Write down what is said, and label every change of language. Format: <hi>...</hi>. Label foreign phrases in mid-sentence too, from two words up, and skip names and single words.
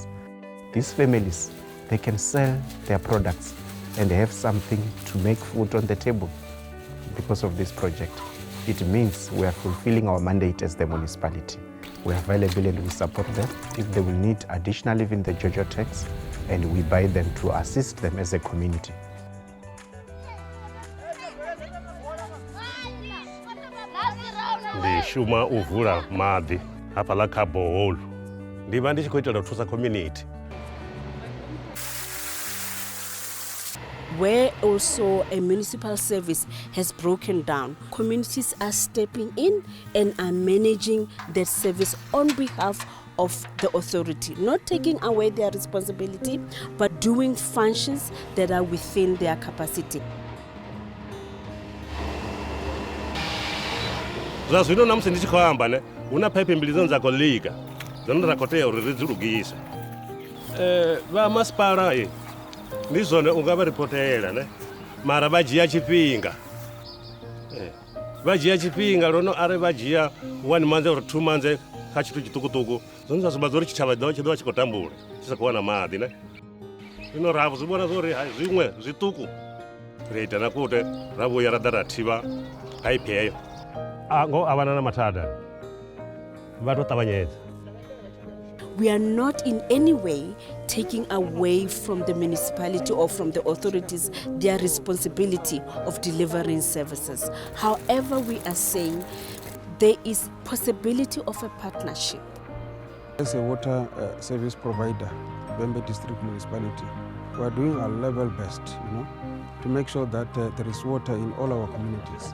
<en>These families, they can sell their products and have something to make food on the table because of this project. It means we are fulfilling our mandate as the municipality. We are available and we support them. If they will need additional, even the JoJo tanks, and we buy them to assist them as a community.</en> <ve>Ndi shuma uvula maḓi hafha ḽa kha boholu ndi vha ndi tshi khou itela u thusa community.</ve> <en>Where also a municipal service has broken down, communities are stepping in and are managing that service on behalf of the authority, not taking away their responsibility, but doing functions that are within their capacity.</en> <ve>Zwa zwino namusi ndi tshi khou amba ne huna phaipi mbili dzine dza khou lika dzine ra khou tea uri ri dzi lugise. Vha masipala ndi zwone u nga vha ripotela ne mara vha dzhia tshifhinga. Vha dzhia tshifhinga lono are vha dzhia</ve> <en>1 month or 2 months</en> <ve>kha tshithu tshiṱukuṱuku zwone zwa sumba zwa uri tshitshavha tshi ḓo vha tshi khou tambula tshi sa khou wana maḓi ne. Zwino ra zwi vhona zwa uri zwiṅwe zwiṱuku ri ita na kute ra vhuya ra ḓa ra thivha phaipi heyo. Ngo avana na mathada vha tou ṱavhanyedza.</ve> <en>We are not in any way taking away from the municipality or from the authorities their responsibility of delivering services. However, we are saying there is possibility of a partnership. As a water service provider, Bembe District Municipality, we are doing our level best, to make sure that there is water in all our communities.</en>